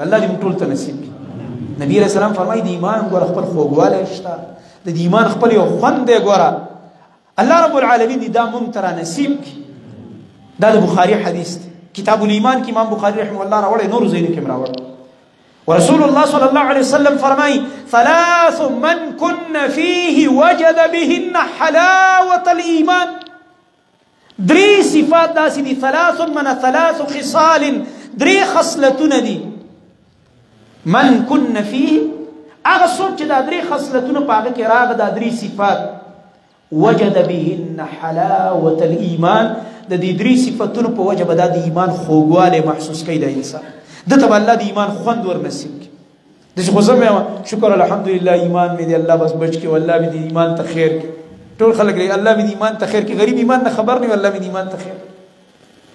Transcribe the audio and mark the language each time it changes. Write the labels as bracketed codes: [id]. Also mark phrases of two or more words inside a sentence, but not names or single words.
[ps] الله دې موږ ټولو ته نصیب کړي. نبي [ar] علیه السلام [ps] فرمایي د ایمان ګوره خپل خوږوالی شته، د ایمان خپل یو خوند دی ګوره، [ar] الله رب العالمین [ps] دې دا موږ ته رانصیب کړي. دا د بخاري حدیث دی، کتاب الایمان کې امام بخاري [ar] رحمه الله [ps] راوړی، نورو ځایونو کې هم راوړی. [ar] ورسول الله صلى الله عليه وسلم فرمای 3 من كن فيه وجد بهن حلاوة الإيمان. [ps] 3 صفات داسې دي، 3 خصال، 3 خصلتونه دي. [ar] من كن فيه، [ps] هغه څوک چې دا 3 خصلتونه په هغه کې راغله، دا 3 صفات، [ar] وجد بهن حلاوة الإيمان، [ps] د دې 3 صفتونو په وجه به دا د ایمان خوږوالی محسوس کوي د انسان، دته به الله د ایمان خوند ور نصیب کړي. داسې خو زه مې وایم شکر الحمدلله ایمان مې دی الله بس بچ کړي، والله مې د ایمان ته خیر کړي. ټول خلک دی الله مې د ایمان ته خیر کړي، غریب ایمان نه خبر نه وي، الله مې د ایمان ته خیر کړي.